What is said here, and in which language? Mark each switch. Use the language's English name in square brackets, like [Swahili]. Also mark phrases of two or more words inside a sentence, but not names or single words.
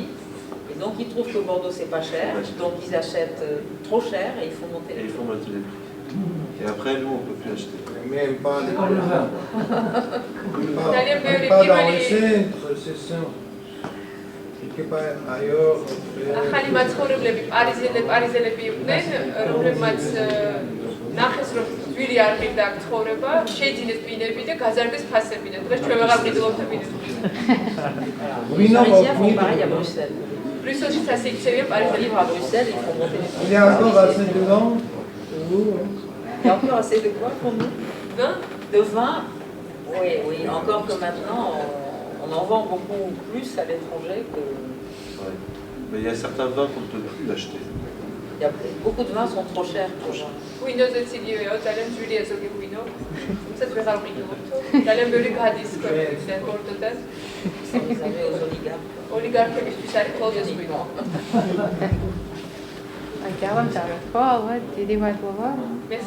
[French] Et donc ils trouvent que Bordeaux c'est pas cher. Donc ils achètent trop cher et ils font monter les prix. Et après, nous, on ne peut plus acheter. Même pas les Comme le vin. Pas dans le centre, c'est ça. Quelque part ailleurs. [Georgian] ახალი მაცხოვრებლები პარიზელები იყვნენ, რომლებმაც ნახეს, რომ ძვირი არ მივდა აქ ცხოვრება, შეიძინეს ბინები და გაზარდეს ფასები და დღეს ჩვენ ვეღარ ვიდლობთ ბინებს. [French] Les Parisiens font pareil à Bruxelles. [Georgian] ბრიუსელში ასე იქცევიან [French] Ils [Georgian] პარიზელები. [French] vivent à Bruxelles, ils font monter les prix. Il y a encore assez de vent pour vous. Il y a encore assez de quoi pour nous? Vin? De vin? Oui, encore que maintenant, on en vend beaucoup plus à l'étranger que... Ouais. Mais il y a certains vins qu'on ne peut plus acheter. Il y a beaucoup de vins sont trop chers pour moi. [Georgian] ღვინოზეც იგივეა, ძალიან ძვირია ზოგი ღვინო. თუმცა ვეღარ ვიყიდობთ. ძალიან ბევრი გადის ქვეყნიდან ბორდოდან. ოლიგარქებისთვის არის ხოლმე ღვინო. აი, დავამთავროთ, ხო, ალბათ, დიდი მადლობა.